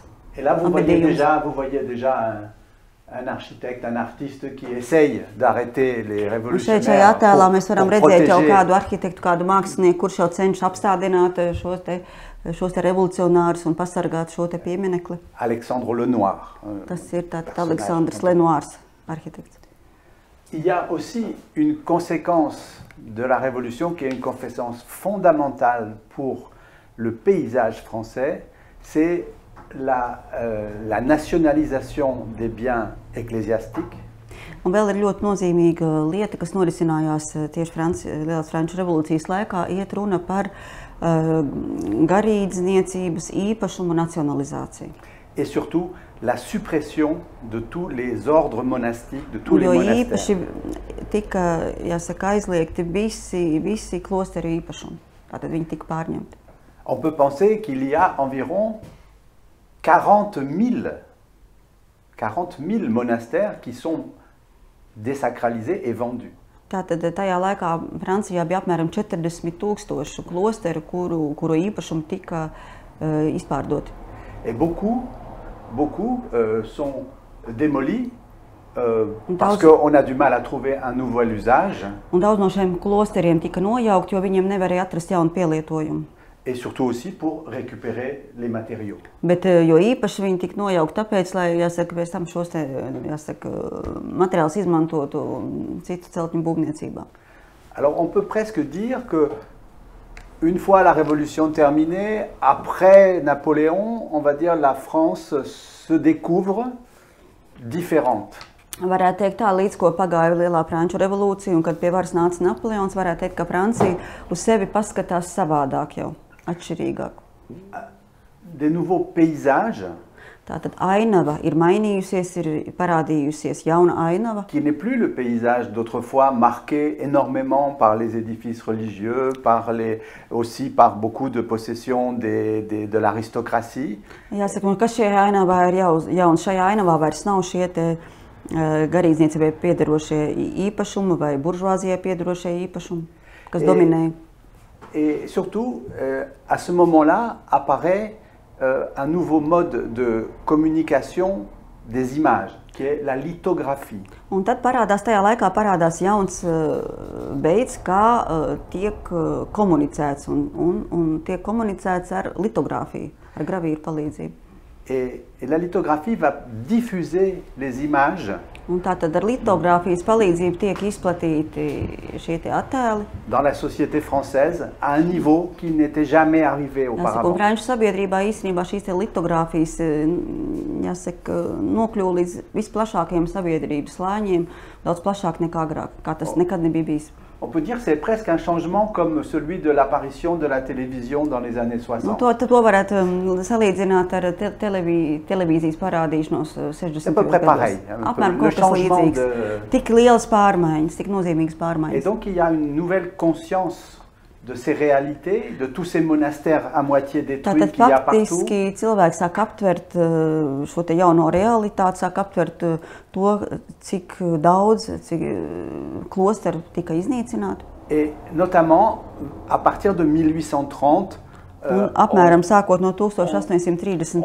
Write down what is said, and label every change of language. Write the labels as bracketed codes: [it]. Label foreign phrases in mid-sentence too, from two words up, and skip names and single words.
[fr] Et là, vous voyez déjà un architecte, un artiste qui essaye d'arrêter les révolutionnaires. [lv] Un šeit attēlā mēs varam redzēt jau kādu arhitektu, kādu mākslinieku, kurš jau cenšas apstādināt šos revolucionārus un pasargāt šo pieminekli. [fr] Alexandre Lenoir. [lv] Tas ir Aleksandrs Lenoirs, arhitekts. [fr] Il y a aussi une conséquence de la Révolution qui est une conséquence fondamentale pour le paysage français, c'est la nationalisation des biens ecclésiastiques. [lv] Un vēl ir ļoti nozīmīga lieta, kas norisinājās tieši Lielās Franču revolūcijas laikā, iet runa par garīdzniecības īpašumu nacionalizāciju. [fr] Et surtout la suppression de tous les ordres monastiques, de tous les monastères. [lv] Jo īpaši tika, jāsaka, aizliegti visi klosteru īpašumi. Tātad viņi tika pārņemti. [fr] On peut penser qu'il y a environ 40 000 monastères qui sont désacralisés et vendus. [lv] Tātad tajā laikā Francijā bija apmēram 40,000 klosteru, kuru īpašumi tika izpārdoti. [fr] Et beaucoup sont démolis parce qu'on a du mal à trouver un nouvel usage. [lv] Un daudz no šiem klosteriem tika nojaukt, jo viņiem nevarēja atrast jaunu pielietojumu. [fr] et surtout aussi pour récupérer les matériaux. [lv] Bet, jo īpaši viņi tika nojaukti tāpēc, lai, jāsaka, pēc tam šos te, jāsaka, materiālus izmantotu citu celtņu būvniecībā. [fr] Alors on peut presque dire que une fois la Révolution terminée, après Napoléon, on va dire la France se découvre différente. [lv] Varētu teikt tā, līdz ko pagāja Lielā Franču revolūcija un kad pie varas nāca Napoleons, varētu teikt, ka Francija uz sevi paskatās savādāk jau, atšķirīgāk. [fr] Des nouveaux paysages. [lv] Tātad ainava ir mainījusies, ir parādījusies jauna ainava. [fr] Qui n'est plus le paysage d'autrefois marqué énormément par les édifices religieux, aussi par beaucoup de possessions de l'aristocratie. [lv] Jāsaka, ka šajā ainavā ir jauns. Šajā ainavā vairs nav šie te garīdzniecībai piederošie īpašumi vai buržuāzijai piederošie īpašumi, kas dominēja. [fr] Et surtout, à ce moment-là, apparaît un nouveau mode de communication des images, qui est la lithographie. [lv] Un tad tajā laikā parādās jauns veids, kā tiek komunicēts, un tiek komunicēts ar litogrāfiju, ar gravīru palīdzību. [fr] Et la lithographie va diffuser les images. [lv] Un tātad ar litogrāfijas palīdzību tiek izplatīti šie te attēli. [fr] Dans la société française, à un niveau qui n'était jamais arrivé auparavant. [lv] Franču sabiedrībā īstenībā šīs te litogrāfijas, jāsaka, nokļuva līdz visplašākajiem sabiedrības slāņiem, daudz plašāk nekā agrāk, kā tas nekad nebija bijis. [fr] On peut dire que c'est presque un changement comme celui de l'apparition de la télévision dans les années 60. [lv] To varētu salīdzināt ar televīzijas parādīšanos 60. [fr] C'est à peu près pareil. [lv] Apmēram kaut kas līdzīgs. Tik lielas pārmaiņas, tik nozīmīgas pārmaiņas. [fr] Et donc il y a une nouvelle conscience de ces réalités, de tous ces monastères à moitié détruits qu'il y a partout. [lv] Tātad faktiski cilvēki sāk aptvert šo te jauno realitāti, sāk aptvert to, cik daudz, cik klosteru tika iznīcināti. [fr] Et notamment, à partir de 1830, [lv] apmēram sākot no 1830.